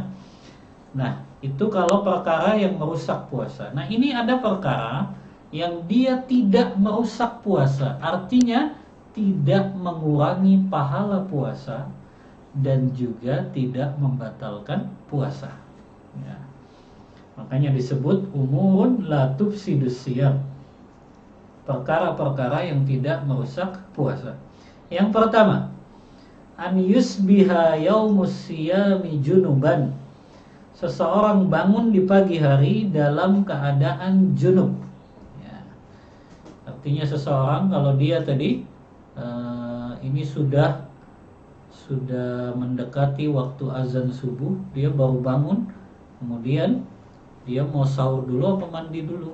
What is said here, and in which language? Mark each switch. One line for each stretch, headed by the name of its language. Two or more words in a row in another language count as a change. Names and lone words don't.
Indonesian: Nah itu kalau perkara yang merusak puasa. Nah ini ada perkara yang dia tidak merusak puasa, artinya tidak mengurangi pahala puasa dan juga tidak membatalkan puasa, ya. Makanya disebut
Arabic: أمور لا تفسد الصيام,
Indonesian: perkara-perkara yang tidak merusak puasa. Yang pertama,
Arabic: أن يصبح يوم الصيام جنبا,
Indonesian: seseorang bangun di pagi hari dalam keadaan junub, ya. Artinya seseorang kalau dia tadi ini sudah mendekati waktu azan subuh, dia baru bangun, kemudian dia mau sahur dulu apa mandi dulu?